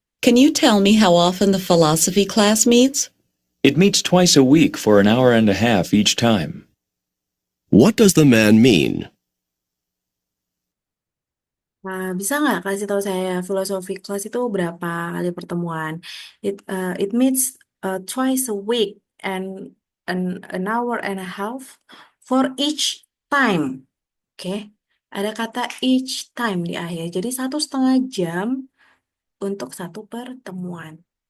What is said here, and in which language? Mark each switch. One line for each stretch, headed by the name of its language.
English: Can you tell me how often the philosophy class meets? It meets twice a week for an hour and a half each time. What does the man mean?
Indonesian: Nah, bisa nggak kasih tahu saya filosofi kelas itu berapa kali pertemuan?
English: It meets twice a week and an hour and a half for each time.
Indonesian: Oke, ada kata
English: each time
Indonesian: di akhir. Jadi 1,5 jam untuk satu pertemuan.